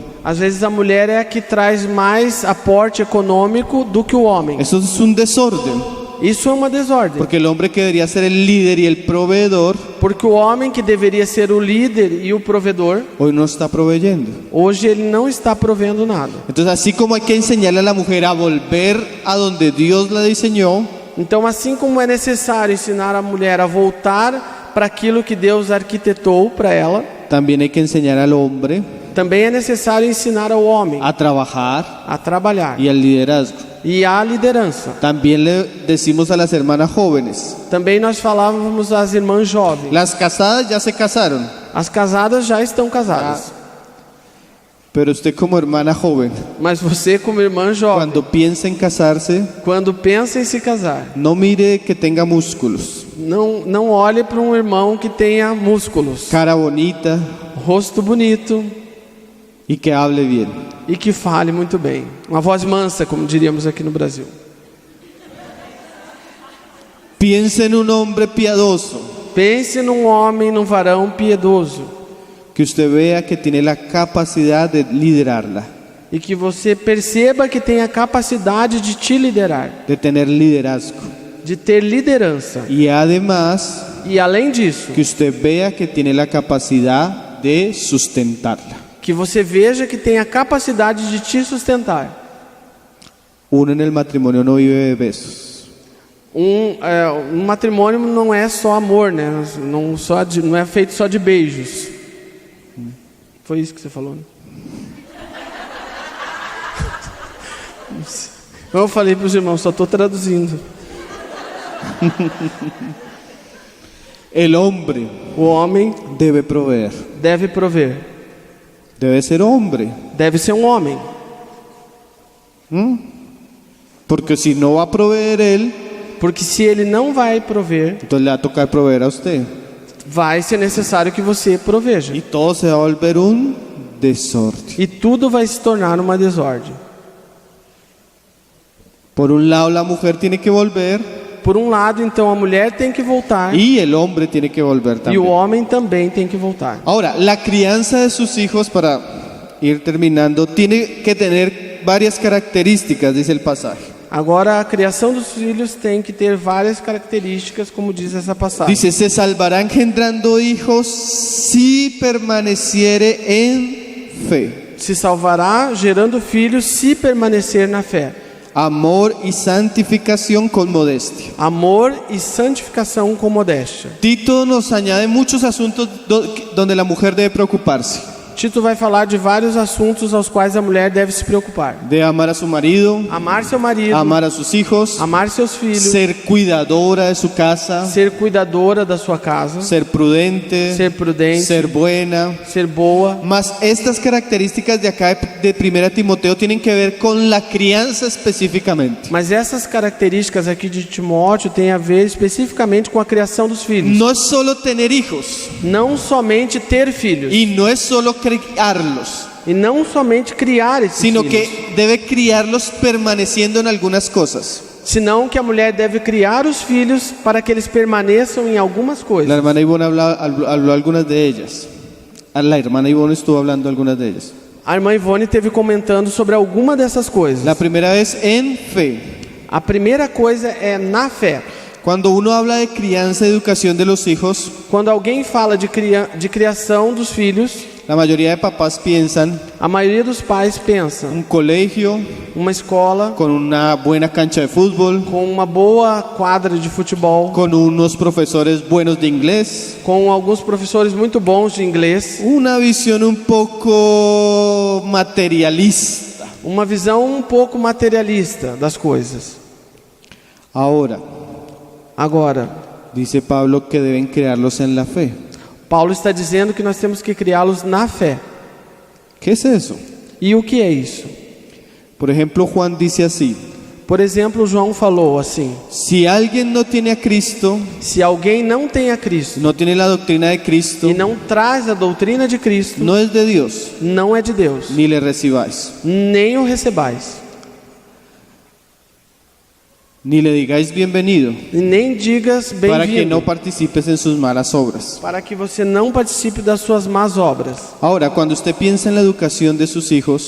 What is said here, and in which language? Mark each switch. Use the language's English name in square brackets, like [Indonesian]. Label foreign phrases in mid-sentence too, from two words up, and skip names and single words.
[Portuguese] às vezes a mulher é a que traz mais aporte econômico do que o homem. [Spanish] Eso es un desorden, [Portuguese] Isso é uma desordem, [Spanish] porque el hombre que debería ser el líder y el proveedor, [Portuguese] porque o homem que deveria ser o líder e o provedor, [Spanish] hoy no está proveyendo. [Portuguese] hoje ele não está provendo nada. [Spanish] Entonces, así como hay que enseñarle a la mujer a volver a donde Dios la diseñó, [Portuguese] Então, assim como é necessário ensinar a mulher a voltar para aquilo que Deus arquitetou para ela, [Spanish] también hay que enseñar al hombre [Portuguese] também é necessário ensinar ao homem [Spanish] a trabajar [Portuguese] a trabalhar [Spanish] y al liderazgo. [Portuguese] e à liderança. [Spanish] También le decimos a las hermanas jóvenes, [Portuguese] Também nós falávamos às irmãs jovens. [Spanish] las casadas ya se casaron, [Portuguese] As casadas já estão casadas, [Spanish] pero usted como hermana joven, [Portuguese] mas você como irmã jovem, [Spanish] cuando piensa en casarse, [Portuguese] quando pensa em se casar, [Spanish] no mire que tenga músculos, [Portuguese] não olhe para um irmão que tenha músculos, [Spanish] cara bonita [Portuguese] rosto bonito [Spanish] y que hable bien. [Portuguese] e que fale muito bem. Uma voz mansa, como diríamos aqui no Brasil. [Spanish] Piense en un hombre piadoso, [Portuguese] Pense num homem, num varão piedoso, [Spanish] que usted vea que tiene la capacidad de liderarla, [Portuguese] e que você perceba que tem a capacidade de te liderar, [Spanish] de tener liderazgo. [Portuguese] de ter liderança. [Spanish] Y además, [Portuguese] E além disso, [Spanish] que usted vea que tiene la capacidad de sustentarla. [Portuguese] que você veja que tem a capacidade de te sustentar. [Spanish] Uno en el matrimonio no vive de besos. [Portuguese] Um matrimônio não é só amor, né? Não é feito só de beijos. Foi isso que você falou, né? Eu falei para os irmãos, só estou traduzindo. [Spanish] El hombre [Portuguese] O homem [Spanish] debe proveer, [Portuguese] deve prover, [Spanish] debe ser hombre. [Portuguese] deve ser um homem. [Spanish] Porque si no va a proveer él, [Portuguese] Porque se ele não vai prover, [Spanish] entonces le va a tocar proveer a usted. [Portuguese] vai ser necessário que você proveja. [Spanish] Y todo se va a volver un desorden. [Portuguese] E tudo vai se tornar uma desordem. [Spanish] Por un lado la mujer tiene que volver [Portuguese] Por um lado, então, a mulher tem que voltar [Spanish] y el hombre tiene que volver [Portuguese] e o [Spanish] también. [Portuguese] homem também tem que voltar. [Spanish] Ahora, la crianza de sus hijos, para ir terminando, tiene que tener varias características, dice el pasaje. [Portuguese] Agora, a criação dos filhos tem que ter várias características, como diz essa passagem. [Spanish] Dice, se salvará engendrando hijos si permaneciere en fe, [Portuguese] Se salvará gerando filhos se permanecer na fé. [Spanish] amor y santificación con modestia. [Portuguese] Amor e santificação com modéstia. [Spanish] Tito nos añade muchos asuntos donde la mujer debe preocuparse. [Portuguese] Tito vai falar de vários assuntos aos quais a mulher deve se preocupar. [Spanish] De amar a su marido, [Portuguese] Amar seu marido, [Spanish] amar a sus hijos, [Portuguese] amar seus filhos, [Spanish] ser cuidadora de su casa, [Portuguese] ser cuidadora da sua casa, [Spanish] ser prudente, [Portuguese] ser prudente, [Spanish] ser buena. [Portuguese] ser boa. [Spanish] Mas estas características de acá de 1 Timoteo tienen que ver con la crianza específicamente. [Portuguese] Mas essas características aqui de Timóteo têm a ver especificamente com a criação dos filhos. [Spanish] No es solo tener hijos [Portuguese] Não somente ter filhos, [Spanish] y no es solo criarlos, [Portuguese] e não somente criar esses [Spanish] sino [Portuguese] filhos, [Spanish] que debe criarlos permaneciendo en algunas cosas. [Portuguese] senão que a mulher deve criar os filhos para que eles permaneçam em algumas [Spanish] La [Portuguese] coisas. [Spanish] hermana Ivonne habló algunas de ellas. La hermana Ivonne estuvo hablando algunas de ellas. [Portuguese] A irmã Ivone teve comentando sobre alguma dessas coisas. [Spanish] La primera es en fe. [Portuguese] A primeira coisa é na fé. [Spanish] Cuando uno habla de crianza y educación de los hijos, [Portuguese] Quando alguém fala de criação dos filhos, [Spanish] la mayoría de papás piensan [Portuguese] a maioria dos pais pensa [Spanish] un colegio [Portuguese] uma escola [Spanish] con una buena cancha de fútbol, [Portuguese] com uma boa quadra de futebol, [Spanish] con unos profesores buenos de inglés, [Portuguese] com alguns professores muito bons de inglês, [Spanish] una visión un poco materialista. [Portuguese] uma visão um pouco materialista das coisas. Agora, Agora, [Spanish] dice Pablo que deben crearlos en la fe. [Portuguese] Paulo está dizendo que nós temos que criá-los na fé. [Spanish] ¿Qué es eso? [Portuguese] E o que é isso? [Spanish] Por ejemplo, Juan dice así: [Portuguese] Por exemplo, João falou assim: [Spanish] si alguien no tiene a Cristo, [Portuguese] se alguém não tem a Cristo [Spanish] no tiene la doctrina de Cristo, [Portuguese] e não traz a doutrina de Cristo, [Spanish] no es de Dios, [Portuguese] não é de Deus, [Spanish] ni le recibáis, [Portuguese] nem o recebais, [Spanish] ni le digáis bienvenido, [Portuguese] e nem digas [Spanish] para que no [Portuguese] bem-vindo, [Spanish] participes en sus malas obras. [Portuguese] para que você não participe das suas más obras. [Spanish] Ahora, cuando usted piensa en la educación de sus hijos,